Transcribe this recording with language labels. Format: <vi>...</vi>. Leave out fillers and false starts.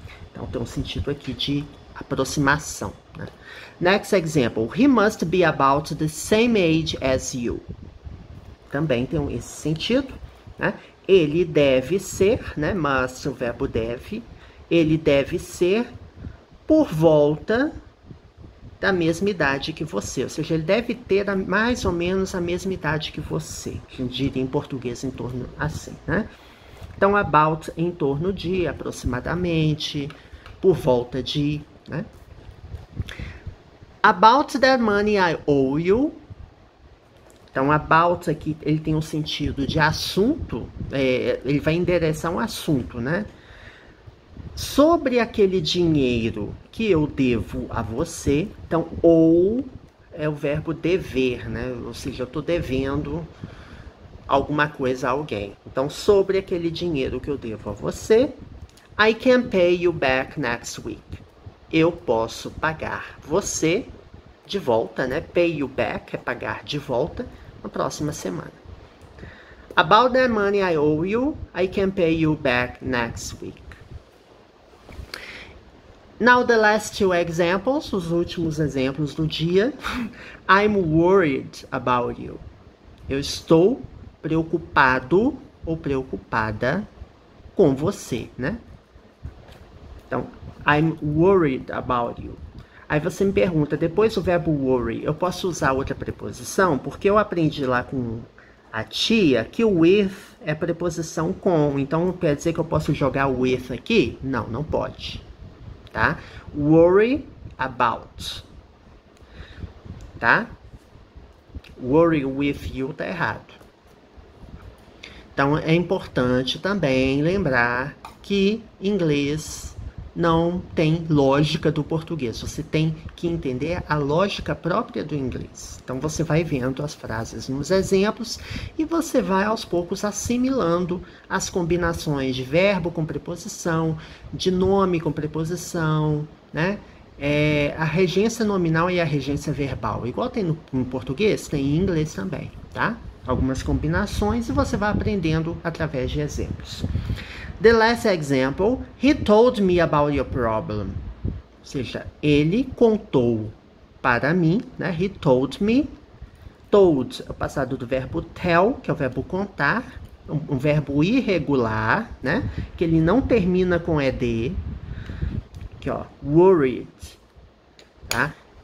<pt>Então, tem um sentido aqui de aproximação, né?</pt> <en>Next example. He must be about the same age as you.</en> <pt>Também tem esse sentido, né? Ele deve ser, né? Must, o verbo deve. Ele deve ser por volta da mesma idade que você, ou seja, ele deve ter mais ou menos a mesma idade que você, que a gente diria em português em torno assim, né? Então, about em torno de, aproximadamente, por volta de, né?</pt> <en>About that money I owe you.</en> <pt>Então, about aqui, ele tem um sentido de assunto, ele vai endereçar um assunto, né? Sobre aquele dinheiro que eu devo a você. Então, ou é o verbo dever, né? Ou seja, eu estou devendo alguma coisa a alguém. Então, sobre aquele dinheiro que eu devo a você,</pt> <en>I can pay you back next week.</en> <pt>Eu posso pagar você de volta, né?</pt> <en>Pay you back</en> <pt>é pagar de volta na próxima semana.</pt> <en>About that money I owe you, I can pay you back next week. Now the last two examples,</en> <pt>os últimos exemplos do dia.</pt> <en>I'm worried about you.</en> <pt>Eu estou preocupado ou preocupada com você, né?</pt> <en>Então, I'm worried about you.</en> <pt>Aí você me pergunta, depois do verbo worry, eu posso usar outra preposição? Porque eu aprendi lá com a tia que o with é preposição com. Então, quer dizer que eu posso jogar o with aqui? Não, não pode. Tá? Worry about. Tá?</pt> <en>Worry with you</en> <pt>tá errado. Então, é importante também lembrar que inglês não tem lógica do português. Você tem que entender a lógica própria do inglês. Então, você vai vendo as frases nos exemplos e você vai, aos poucos, assimilando as combinações de verbo com preposição, de nome com preposição, né? A regência nominal e a regência verbal. Igual tem no português, tem em inglês também, tá? Algumas combinações e você vai aprendendo através de exemplos.</pt> <en>The last example, he told me about your problem.</en> <pt>Ou seja, ele contou para mim, né?</pt> <en>He told me.</en> <pt>Told é o passado do verbo tell, que é o verbo contar, um verbo irregular, né? Que ele não termina com ed. Aqui, ó, worried, tá?</pt>